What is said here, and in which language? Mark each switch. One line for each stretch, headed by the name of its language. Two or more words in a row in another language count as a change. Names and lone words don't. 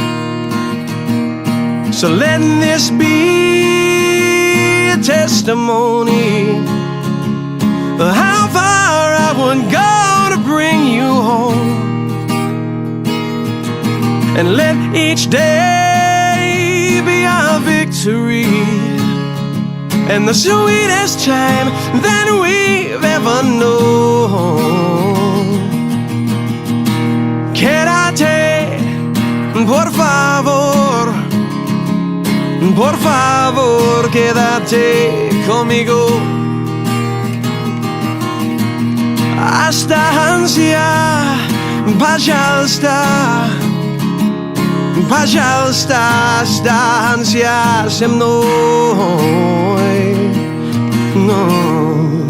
English: So let this be a testimony how far I would go to bring you home. And let each day be our victory and the sweetest time that we've ever known.
Spanish: Quédate, por favor, por favor, quédate conmigo.
Russian: Останься, пожалуйста, пожалуйста, останься со мной.
Spanish: No.